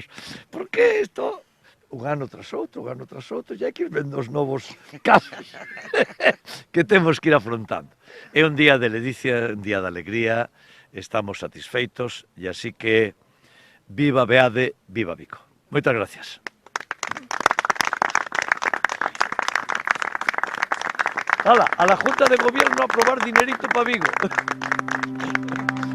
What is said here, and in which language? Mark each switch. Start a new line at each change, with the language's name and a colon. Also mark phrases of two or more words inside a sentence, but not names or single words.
Galician: Porque isto, un ano tras outro, e hai que ir vendo os novos casos que temos que ir afrontando. É un día de ledicia, un día de alegría, estamos satisfeitos, e así que viva Beade, viva Vigo. Moitas gracias.
Spanish: Hala, a la Junta de Gobierno a aprobar dinerito para Vigo.